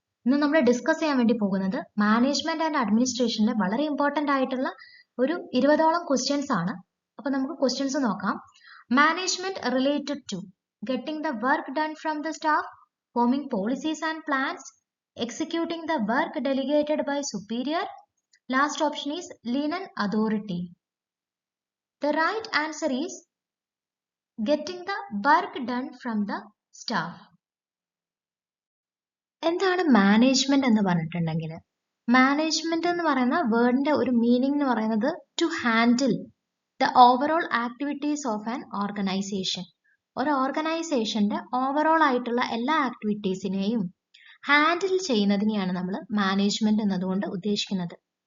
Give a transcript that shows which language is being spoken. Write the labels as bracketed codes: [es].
[ml] ഇന്ന് നമ്മൾ ഡിസ്കസ് ചെയ്യാൻ വേണ്ടി പോകുന്നത് മാനേജ്മെന്റ് ആൻഡ് അഡ്മിനിസ്ട്രേഷനിലെ വളരെ ഇമ്പോർട്ടന്റ് ആയിട്ടുള്ള ഒരു 20ഓളം ക്വസ്റ്റ്യൻസ് ആണ്. അപ്പൊ നമുക്ക് ക്വസ്റ്റ്യൻസ് നോക്കാം. [en] Management related to getting the work done from the staff, forming policies and plans, executing the work delegated by superior. Last option is linen authority. The right answer is getting the work done from the staff. [ml] എന്താണ് management എന്ന് പറഞ്ഞിട്ടുണ്ടെങ്കിൽ, management എന്ന് പറയുന്ന വേർഡിന്റെ ഒരു meaning എന്ന് പറയുന്നത് [en] To handle the overall activities of an organisation. [ml] ഒരു ഓർഗനൈസേഷന്റെ ഓവറോൾ ആയിട്ടുള്ള എല്ലാ ആക്ടിവിറ്റീസിനെയും ഹാൻഡിൽ ചെയ്യുന്നതിനെയാണ് നമ്മൾ മാനേജ്മെന്റ് എന്നതുകൊണ്ട് ഉദ്ദേശിക്കുന്നത്.